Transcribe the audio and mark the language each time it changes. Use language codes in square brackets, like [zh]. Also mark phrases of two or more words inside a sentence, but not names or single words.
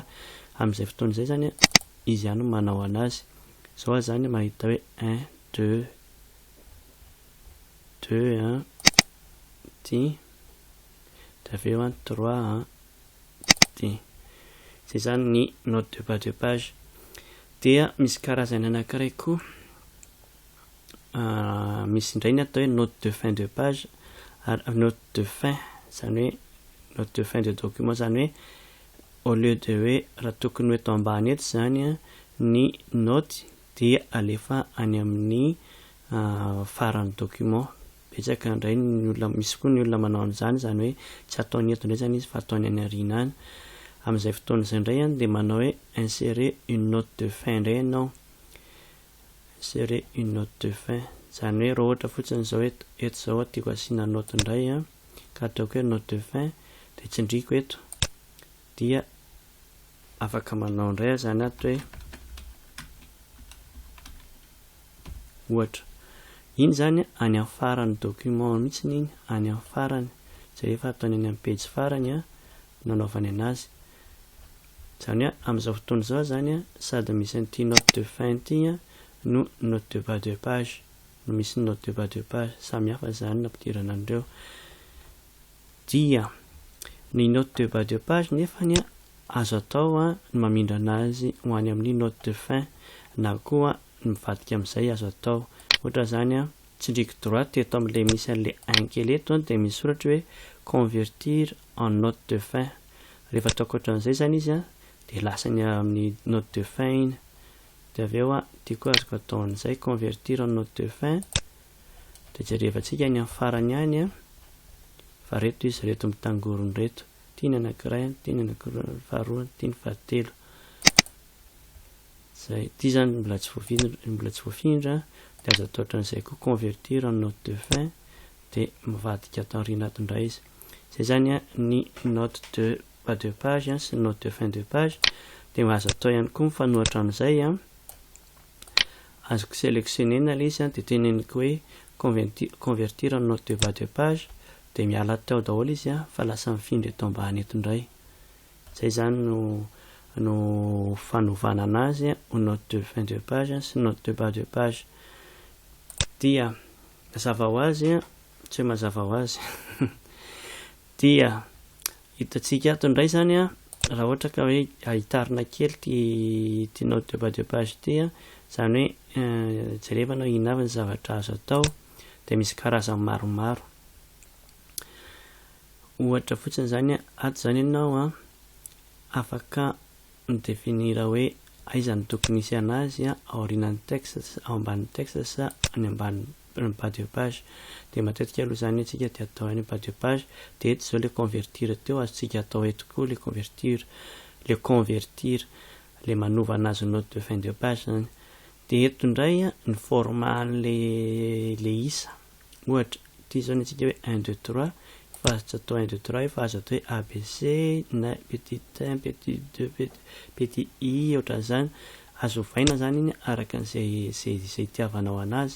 [mg] Amin'izay fotoan'izay zany a izy ihany no manao anazy. Zao zany mahita hoe 1 2 2 ty, dia avy eo 3 ty. Zay zany ny [fr] note de bas de page. [mg] Dia misy karazany anankiray koa, misy indray ny atao hoe [fr] note de fin de page [mg] ary [fr] note de fin, [mg] zany hoe [fr] note de fin de document, [mg] zany hoe [fr] au lieu de [mg] hoe raha tokony eto ambany eto zany a ny note dia alefa any amin'ny faran'ny document. Betsaka indray ny olona, misy koa ny olona manao an'izany, zany hoe tsy ataony eto indray zany izy fa ataony any aoriana any. Amin'izay fotoan'izay indray dia manao hoe [fr] insérer une note de fin [mg] indray ianao, [fr] insérer une note de fin, [mg] zany hoe raha ohatra fotsiny zao eto zao tiako asiana note indray ka ataoko hoe [fr] note de fin [mg] dia tsindriko eto, dia afaka manao indray zany ato hoe ohatra iny zany any amin'ny faran'ny document mihitsy iny, any amin'ny farany, zay efa ataony any amin'ny page farany nanaovany anazy. Zany hoe amin'izao fotoana izao zany sady misy an'ity [fr] note de fin [mg] ity no [fr] note de bas de page, [mg] no misy [fr] note de bas de page, [mg] samy hafa zany nampidirana andreo. Dia ny [fr] note de bas de page [mg] nefany azo atao ny mamindra anazy ho any amin'ny [fr] note de fin, [mg] na koa mivadika amin'izay azo atao. Ohatra zany tsindriako droite eto amin'ilay misy an'ilay 1 kely eto dia misy soratra hoe [fr] convertir en note de fin. [mg] Rehefa ataoko ohatran'izay zany izy dia lasany amin'ny [fr] note de fin [mg] iny. Dia avy eo ity koa azoko atao an'izay [fr] convertir en note de fin, [mg] dia jerevantsika any amin'ny farany any fa reto izy, reto mitangorony reto, ity ny anankiray, ity ny anankiroa, faharoa, ity ny fahatelo. Zay ity zany mbola tsy voafindra, dia azo atao ohatran'izay koa [fr] convertir en note de fin, [mg] dia mivadika atao aoriana ato indray izy. Zay zany ny [fr] note de bas de page [mg] sy [fr] note de fin de page. [mg] Dia azo atao ihany koa mifanohitra amin'izay azoko sélectionnena ilay izy dia teneniko hoe [fr] convertir en note de bas de page, [mg] dia miala tao daholo izy fa lasa mifindra eto ambany eto indray. Zay zany no fanovana anazy [fr] au note de fin de page [mg] sy [fr] note de bas de page. [mg] Dia mazava ho azy, tsy hoe mazava ho azy dia hitantsika ato indray zany raha ohatra ka hoe hitarina kely ty [fr] note de bas de page [mg] ity zany hoe jerevana ino avy ny zavatra azo atao, dia misy karazany maromaro. Ohatra fotsiny zany ato zany ianao afaka midefinira hoe aiza ny tokony hisy anazy aorian'ny texte, ao ambanin'ny texte sa any ambany [fr] bas de page. [mg] Dia matetika aloha zany antsika dia atao any [fr] bas de page, [mg] dia eto zao le convertir teo azontsika atao eto koa le convertir, le manova anazy [fr] note de fin de page [mg] zany. Dia eto indray ny format le isa, ohatra ity zao ny antsika hoe 1 2 3, fa azo atao 1 2 3 fa azo atao hoe ABC na [fr] petit 1 petit 2 petit I, [mg] ohatran'izany. Azo ovaina zany iny araka an'izay itiavanao anazy.